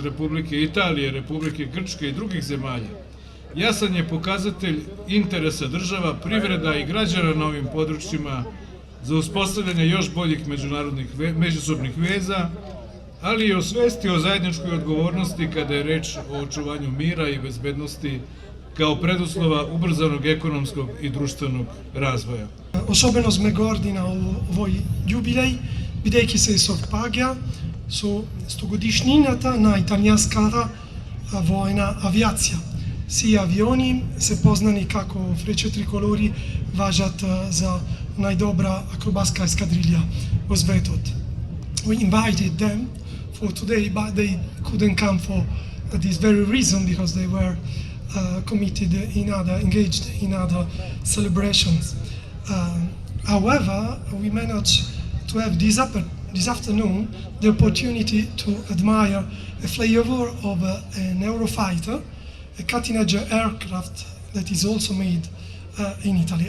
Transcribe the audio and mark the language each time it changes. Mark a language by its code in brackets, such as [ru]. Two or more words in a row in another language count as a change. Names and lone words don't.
[sr] Republike Italije, Republike Grčke i drugih zemalja, jasan je pokazatelj interesa država, privreda i građana na ovim područjima za uspostavljanje još boljih međusobnih veza, ali i o svesti o zajedničkoj odgovornosti kada je reč o očuvanju mira i bezbednosti kao preduslova ubrzanog ekonomskog i društvenog razvoja. [mk] Особено сме горди на овој јубилеј, бидејќи се совпаѓа со 100-годишнината на италијанската војна авијација. Сии авиони се познани како фрече триколори, важат за најдобра акробатска ескадрилја во светот. [en] We invited them for today, but they couldn't come for this very reason, because they were engaged in other celebrations. However, we managed to have this afternoon the opportunity to admire a flyover of an Eurofighter, a cutting-edge aircraft that is also made in Italy.